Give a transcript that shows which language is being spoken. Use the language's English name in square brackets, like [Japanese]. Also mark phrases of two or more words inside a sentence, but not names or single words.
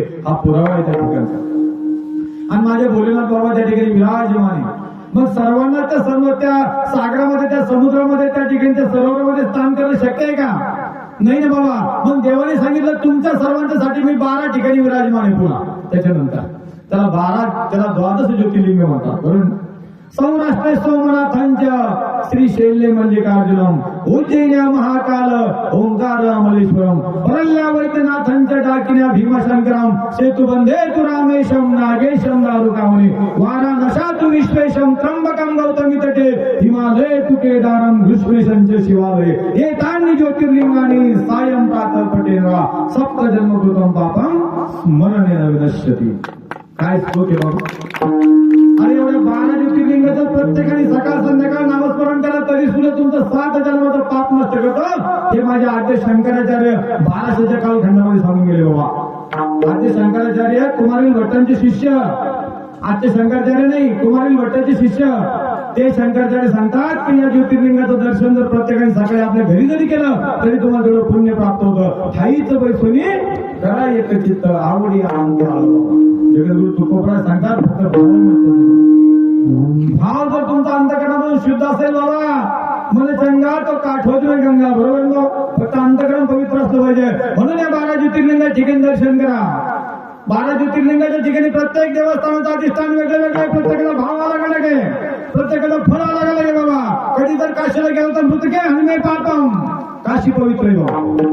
[Marathi] हा पुरावा आहे त्या ठिकाणचा. आणि माझे भोलेनाथ बाबा त्या ठिकाणी विराजमान आहे. मग सर्वांना त्या सर्व त्या सागरामध्ये, त्या समुद्रामध्ये, त्या ठिकाणी त्या सरोवरामध्ये स्नान करणं शक्य आहे का? नाही ना बाबा. मग देवाने सांगितलं तुमच्या सर्वांच्यासाठी मी 12 ठिकाणी विराजमान आहे. पुन्हा त्याच्यानंतर त्याला 12 ज्योतिर्लिंग म्हणतात. बरोबर. [Sanskrit] सौराष्ट्र सोमनाथांच्या श्रीशैल्य मल्लिकार्जुनम, उज्जैन्या महाकाल ओंकार अमलेश्वरम, परल्या वैद्यनाथांच्या डाकिन्या भीमशंकरम, सेतुबंधे तु रामेशम नागेशम दारुकामणे, वाराणसा तु विश्वेशम त्र्यंबकम गौतमी तटे, हिमालय तु केदारम घृष्णेशंच शिवालय, एतान्नि ज्योतिर्लिंगानि सायं प्रातः पठेन्वा सप्त जन्मकृतं पापं स्मरणेन विनश्यति. [Marathi] काय श्लोक आहे बाबा? अरे एवढ्या 12 ज्योतिर्लिंगाचं प्रत्येकाने सकाळ संध्याकाळ नामस्मरण करा तरी सुद्धा तुमचं 7 जन्माचं पाप नष्ट करतो. हे माझे आद्य शंकराचार्य 1200च्या कालखंडामध्ये सांगून गेले बाबा. आद्य शंकराचार्य कुमारील भट्टांचे शिष्य, आद्य शंकराचार्य नाही कुमारील भट्टांचे शिष्य, ते शंकराचार्य सांगतात की या ज्योतिर्लिंगाचं दर्शन जर प्रत्येकाने सकाळी आपल्या घरी जरी केलं तरी तुम्हाला तेवढं पुण्य प्राप्त होतं. ठाईच बैसुनी करा एक चित्त आवडी आनंद आलो. जगद्गुरु तुकोबरा सांगतात फक्त भाव जर तुमचा अंतःकरणामधून शुद्ध असेल बाबा, [Hindi] मन चंगा तो काठोज में गंगा. [Marathi] बरोबर ना? फक्त अंतःकरण पवित्र असलं पाहिजे. म्हणून या 12 ज्योतिर्लिंगाच्या ठिकाणी दर्शन करा. 12 ज्योतिर्लिंगाच्या ठिकाणी प्रत्येक देवस्थानाचं अधिष्ठान वेगळं वेगळं आहे. प्रत्येकाला भाव आला का नाही, प्रत्येकाला फळ आला का नाही बाबा. कधी जर काशीला गेलो तर मृत काय हनुमे पापम, काशी पवित्र आहे बाबा.